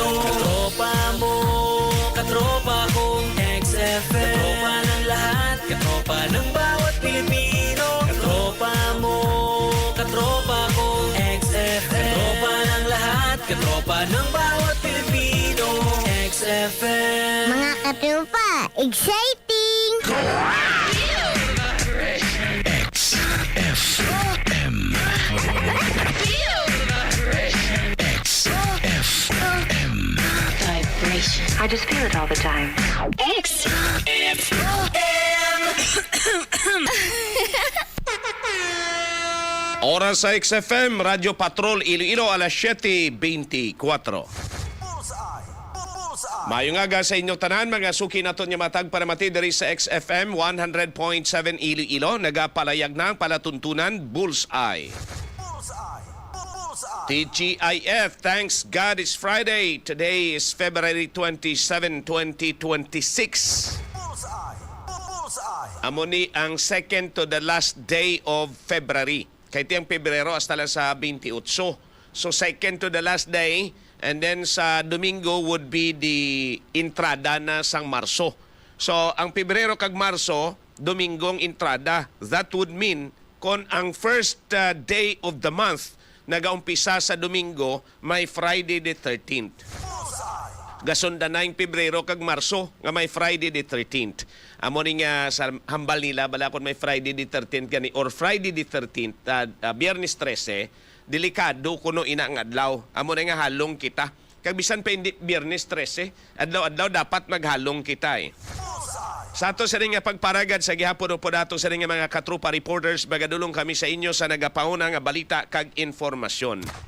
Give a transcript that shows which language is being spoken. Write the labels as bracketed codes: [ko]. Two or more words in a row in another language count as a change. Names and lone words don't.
[tl] Katropa mo, katropa kong XFM. Katropa ng lahat, katropa ng bawat Pilipino. Katropa mo, katropa kong XFM. Katropa ng lahat, katropa ng bawat Pilipino. XFM. Mga katropa, exciting! XFM. XFM. [en] Vibration. I just feel it all the time. [hil] Oras sa XFM, Radyo Patrol, Iloilo, alas 7:24. Mayong aga sa inyong tanan, mga suki nato niya matag para mati diri sa XFM 100.7 Iloilo. Nagapalayag na ang palatuntunan, Bullseye. [en] TGIF, thanks God it's Friday. Today is February 27, 2026. [hil] Amo ni ang [en] second to the last day of February. [hil] Kaya tiyang Pebrero hasta lang sa 28. [en] So second to the last day, and then sa Domingo would be the [hil] entrada na sang Marso. So ang Pebrero kag Marso, Domingong entrada. [en] That would mean [hil] kung ang [en] first day of the month [hil] nagaumpisa sa Domingo, may [en] Friday the 13th. [hil] Gasunda na yung Pebrero kag Marso nga may [en] Friday the 13th. [hil] Amo ni nga sa hambal nila bala kon may [en] Friday the 13th [hil] gani or [en] Friday the 13th, [hil] Biyernes 13, delikado kuno ina nga adlaw. Amo na nga halong kita. Kag bisan pa hindi Biyernes 13, adlaw-adlaw dapat maghalong kita eh. Sa ato sa rin nga pagparagad sa gihapon po dato sa rin nga mga katrupa reporters, bagadulong kami sa inyo sa nagapauna nga balita kag informasyon.